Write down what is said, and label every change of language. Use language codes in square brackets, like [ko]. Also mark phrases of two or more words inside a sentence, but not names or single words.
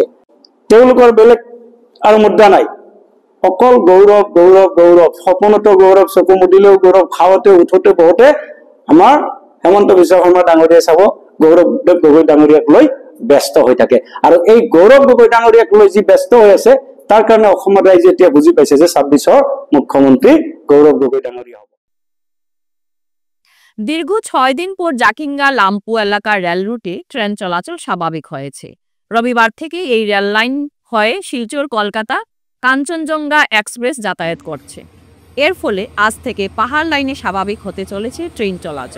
[as] তেওঁলোকৰ বেলেগ আৰু মুদ্ৰা নাই, অকল গৌৰৱ গৌৰৱ গৌৰৱ, সপোনতো গৌৰৱ, চকু মুদিলেও গৌৰৱ, খাওঁতে উঠোতে বহুতে আমাৰ হেমন্ত বিশ্ব শৰ্মা ডাঙৰীয়াই চাব গৌৰৱ গগৈ ডাঙৰীয়াক লৈ ব্যস্ত হৈ থাকে। আৰু এই গৌৰৱ গগৈ ডাঙৰীয়াক লৈ যি ব্যস্ত হৈ আছে তাৰ কাৰণে অসমৰ ৰাইজে এতিয়া বুজি পাইছে যে ২৬ৰ মুখ্যমন্ত্ৰী গৌৰৱ গগৈ ডাঙৰীয়া হ'ব। [bn] দীর্ঘ ৬ দিন পর জাকিঙ্গা লাম্পু এলাকার রেল রুটে ট্রেন চলাচল স্বাভাবিক হয়েছে। রবিবার থেকে এই রেল লাইন হয়ে শিলচর কলকাতা কাঞ্চনজঙ্ঘা এক্সপ্রেস যাতায়াত করছে। এর ফলে আজ থেকে পাহাড় লাইনে স্বাভাবিক হতে চলেছে ট্রেন চলাচল।